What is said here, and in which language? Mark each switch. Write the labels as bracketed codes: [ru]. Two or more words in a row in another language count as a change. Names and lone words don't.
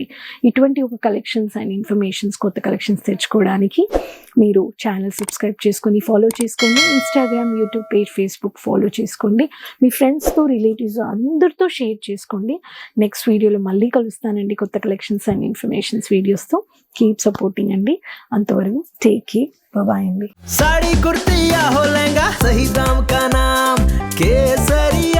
[te] ఇటువంటి ఒక [en] collections and informations, [te] కొత్త కలెక్షన్స్ తెచ్చుకోవడానికి మీరు [en] channel subscribe [te] చేసుకొని ఫాలో చేసుకోండి. ఇన్స్టాగ్రామ్, యూట్యూబ్ పేజ్, ఫేస్బుక్ ఫాలో చేసుకోండి. మీ ఫ్రెండ్స్తో, రిలేటివ్స్ అందరితో షేర్ చేసుకోండి. [en] next video [te] మళ్ళీ కలుస్తానండి కొత్త [en] collections and informations videos. keep supporting [te] అండి. అంతవరకు [en] take care, bye [te] అండి. [hi] साड़ी कुर्ती या हो लहंगा, सही दाम का नाम केसरी।